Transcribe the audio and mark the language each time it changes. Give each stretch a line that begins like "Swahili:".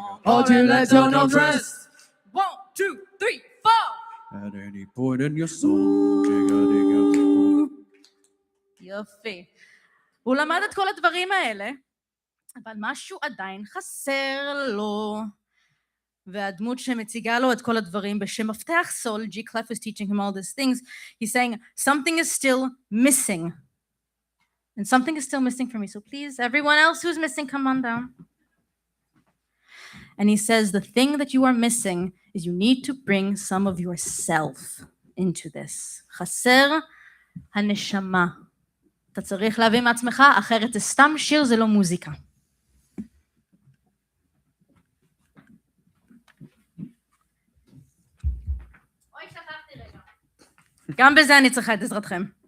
English: Or you let your notes rest. 1, 2, 3, 4. At any point in your soul, chicka, digga, boom, boom.
Hebrew: יופי. הוא למד את כל הדברים האלה, אבל משהו עדיין חסר לו. והדמות שמציגה לו את כל הדברים בשם מפתח סול, G.
English: Clef is teaching him all these things, he's saying, something is still missing. And something is still missing for me. So please, everyone else who's missing, come on down. And he says, the thing that you are missing is you need to bring some of yourself into this.
Hebrew: חסר הנשמה. אתה צריך להביא מעצמך, אחרת זה סתם שיר, זה לא מוזיקה. אוי, שכחתי רגע. גם בזה אני צריכה את עזרתכם.